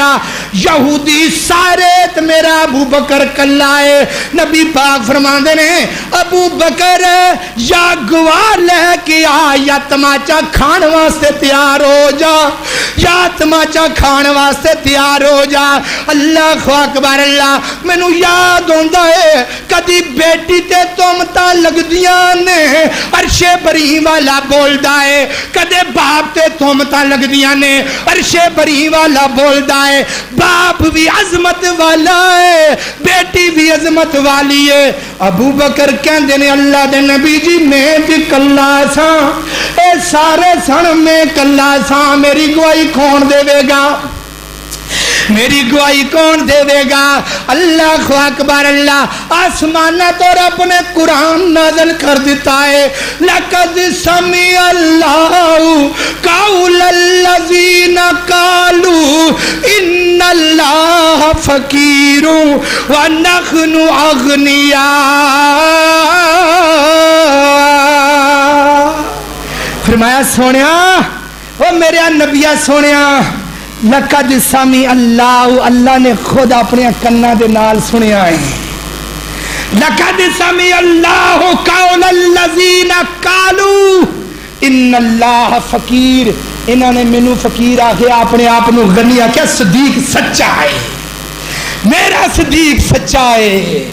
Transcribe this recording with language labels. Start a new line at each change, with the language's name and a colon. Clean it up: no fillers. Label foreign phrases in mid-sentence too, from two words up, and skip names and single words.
Punjabi: یہودی سارے تے میرا ابو بکر کلا ہے نبی پاک فرماندے نے ابو بکر یا گواہ لے کے آ یا تماچا کھان واسطے تیار ہو جا یا تماچا کھان واسطے تیار ہو جا
Arabic: اللہ اکبر
Punjabi: اللہ میں نو یاد ہوندہ ہے کدی بیٹی تے تومتا لگ دیاں نے عرش بری والا بول دائے کدے باپ تے تومتا لگ دیاں نے عرش بری والا بول دائے باپ بھی عظمت والا ہے بیٹی بھی عظمت والی ہے ابو بکر کہندے نے اللہ دے نبی جی میں بھی کلا سا اے سارے سن میں کلا سا میری گواہی کون دے وے گا میری گواہی کون دے دے گا
Arabic: اللہ اکبر
Punjabi: اللہ آسمانہ تو رب نے قرآن نازل کر دیتا ہے
Arabic: لَقَدْ سَمِعَ اللَّهُ قَوْلَ الَّذِينَ قَالُوا إِنَّ اللَّهَ فَقِيرٌ وَنَحْنُ أَغْنِيَاءُ
Punjabi: فرمایا سونیا او میرے نبیہ سونیا
Arabic: لقد سمع اللہ
Punjabi: اللہ نے خود اپنے کناں دے نال سنیا ہے
Arabic: لقد سمع اللہ قول الذین قالوا ان اللہ فقیر
Punjabi: انہوں نے مینوں فقیر آکھیا اپنے آپ نو غنی آکھیا صدیق سچا ہے میرا صدیق سچا ہے